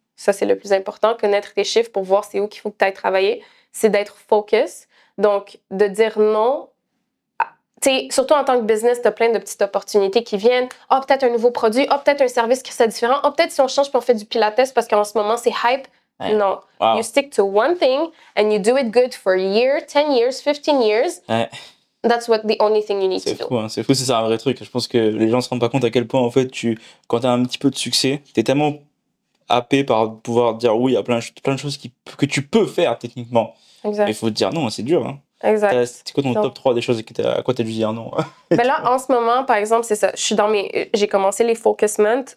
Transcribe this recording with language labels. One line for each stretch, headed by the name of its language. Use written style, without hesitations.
French: Ça, c'est le plus important. Connaître tes chiffres pour voir c'est où qu'il faut que tu ailles travailler. C'est d'être focus. Donc, de dire non. Surtout en tant que business, tu as plein de petites opportunités qui viennent. Peut-être un nouveau produit. Peut-être un service qui serait différent. Peut-être si on change puis on fait du pilates parce qu'en ce moment, c'est hype. Ouais. Non. Wow.
English: You stick to one thing and you do it good for a year, 10 years, 15 years.
French: Ouais.
English: That's the only thing you need to do.
French: Fou, hein. C'est fou, c'est ça un vrai truc. Je pense que les gens se rendent pas compte à quel point, en fait, quand tu as un petit peu de succès, tu es tellement happé par pouvoir dire oui à plein de choses que tu peux faire techniquement. Exact. Mais il faut te dire non, c'est dur. Hein. Exact. C'est quoi ton top 3 des choses à quoi tu as dû dire non? Ben là, en ce moment, par exemple, c'est ça. J'ai commencé les Focus Month.